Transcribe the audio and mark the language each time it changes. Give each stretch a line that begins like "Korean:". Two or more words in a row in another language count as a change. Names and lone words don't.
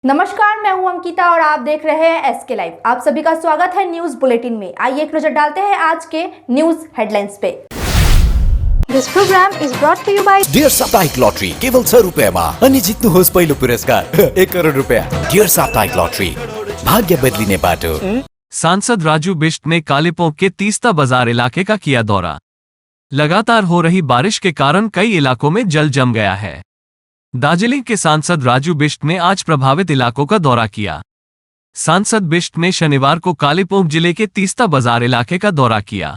Hindi: नमस्कार, मैं हूं अंकिता और आप देख रहे हैं एसके लाइव। आप सभी का स्वागत है
English: news bulletin
Hindi: में। आइए एक नजर डालते हैं आज के
English: news headlines
Hindi: पे।
English: This program is brought to you by
Nepali: डियर साप्ताहिक लॉटरी केवल 6 रुपयामा अनि जित्नुहोस् पहिलो पुरस्कार 1 करोड रुपया। डियर साप्ताहिक लॉटरी, भाग्य बदलिने बाटो।
Hindi: सांसद राजू बिष्ट ने कालीपोंग के तीस्ता बाजार इलाके का किया दौरा। लगातार हो रही बारिश के कारण कई इलाकों में जल जम गया है। दार्जिलिंग के सांसद राजू बिष्ट ने आज प्रभावित इलाकों का दौरा किया। सांसद बिष्ट ने शनिवार को कालीपोंग जिले के तीस्ता बाजार इलाके का दौरा किया।